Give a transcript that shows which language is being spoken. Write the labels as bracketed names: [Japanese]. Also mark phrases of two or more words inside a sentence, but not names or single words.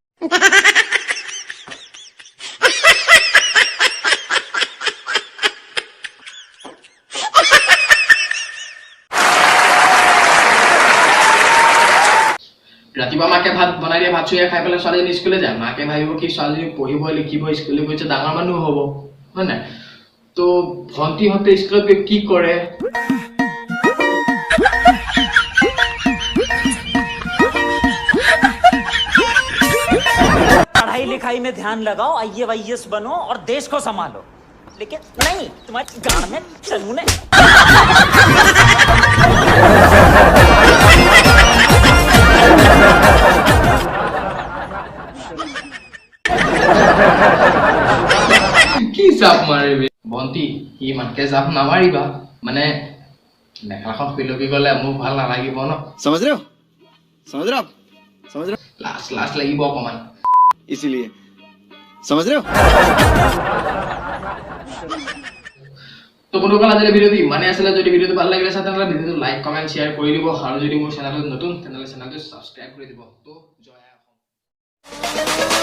[Assamese] ৰাতিপুৱা মাকে ভাত বনাই দিয়ে ভাত চুইয়া খাই পেলাই ছোৱালীজনী স্কুলে যায় মাকে ভাবিব কি ছোৱালীজনী পঢ়িব লিখিব স্কুলে গৈছে ডাঙৰ মানুহ হ'ব হয় নাই তো ভণ্টিহঁতে স্কুলত গৈ কি কৰে [Hindi] पढ़ाई लिखाई में ध्यान लगाओ IAS बनो और देश को संभालो लेकिन नहीं तुम्हारे गांड में चलू ने [Assamese] কি জাপ মাৰিবি ভণ্টি ইমানকে জাপ নামাৰিবা মানে মেখেলাখন পিলকি গলে মোৰ ভাল নালাগিব ন [Hindi] समझ रहे हो [Assamese] লাজ লাগিব অকমান [Hindi] इसीलिए समझ रहे हो [Assamese] তো বন্ধুসকল আজিৰ ভিডিঅ'টো ইমানেই আছিলে যদি ভিডিঅ'টো ভাল লাগিলে তেনেহ'লে ভিডিঅ'টো [English] like comment share [Assamese] কৰি দিব আৰু যদি মোৰ চেনেলটো নতুন তেনেহ'লে চেনেলটো ছাবস্ক্ৰাইব কৰি দিব তো জয় অসম